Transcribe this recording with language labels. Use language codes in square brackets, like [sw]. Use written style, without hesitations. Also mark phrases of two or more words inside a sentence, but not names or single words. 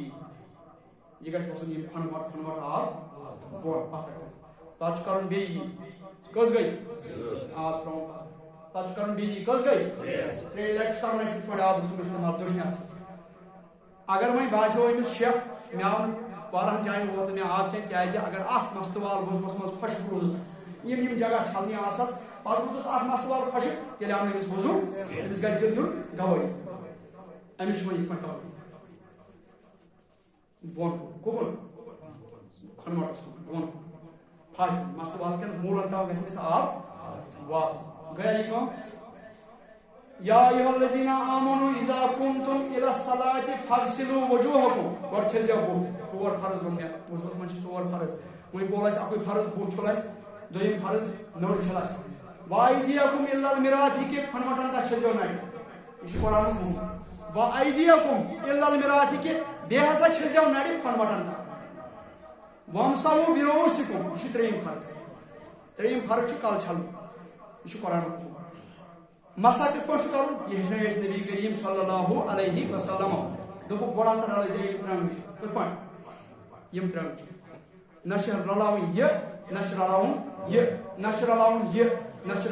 [ks] یہِ گژھِ وسُن یہِ کھۄنہٕ وۄٹھ آب بۄن پتہٕ چھُ کرُن بیٚیہِ یہِ کٔژ گٔے آب ترٛاوُن پتہٕ چھُ کرُن بیٚیہِ یہِ کٔژ گٔے 3 لٹہِ چھُ کرُن اَسہِ یِتھ پٲٹھۍ آبُک اِستعمال دٔچھنہِ اَتھٕ سۭتۍ اگر وۄنۍ باسیو أمِس شک مےٚ آو نہٕ واریاہن جاین ووت نہٕ مےٚ آب کینٛہہ کیٛازِ اگر اکھ مستہٕ وال وضوٗوس منٛز خۄشک روٗد یِم جگہ چھلنہِ آسس پتہٕ روٗدُس اکھ مستہٕ وال خۄشک تیٚلہِ آو نہٕ أمِس وضوٗ أمِس گژھِ دِل دیُن گوٲہی أمِس چھُ وۄنۍ یِتھ پٲٹھۍ کرُن بۄن کُکُن کھۄنہٕ وٹس بۄن پھش مستہٕ وال کٮ۪ن موٗلن تام گژھِ أمِس آب واتُن گٔیا یہِ کٲم [ar] یا ایُہا الذیٖنَ آمَنوٗ اِذا قُمتُم اِلَى الصَّلَاةِ فَاغسِلوٗ وُجوٗہَکُم [ks] گۄڈٕ چھٔلۍزیو بُتھ 4 فرض ووٚن مےٚ وضوٗوس منٛز چھِ 4 فرض وۄنۍ بول اَسہِ اَکُے فرض بُتھ چھُل اَسہِ دوٚیِم فرض نٔر چھل اَسہِ [ar] وَأَیدِیَکُم إِلَى الْمِرَافِقِ [ks] کھۄنہٕ وٹن تام چھٔلۍزیو نَرِ یہِ چھُ قرآنُک حُکم [ar] وَأَیدِیَکُم إِلَى الْمِرَافِقِ [ks] بیٚیہِ ہسا چھٔلۍزیو نَرِ کھۄنہٕ وٹن تام [ar] وَامسَحوٗ بِرُؤوسِکُم [ks] یہِ چھُ 3یِم فرض 3یِم فرض چھُ کلہٕ چھلُن یہِ چھُ قرآنُک حُکم مسا کِتھ پٲٹھۍ چھُ کرُن یہِ ہیٚچھنٲے اَسہِ نبی کریم [ar] صلی اللہ علیہ وسلم [ks] دوٚپُکھ گۄڈٕ ہسا رلٲیزیو یِم 3 انٛگچہِ کِتھ پٲٹھۍ یِم 3 انٛگچہِ نہ چھِ رلاوٕنۍ یہِ نہ چھِ رلاوُن یہِ نہ چھِ رلاوُن یہِ نہ چھِ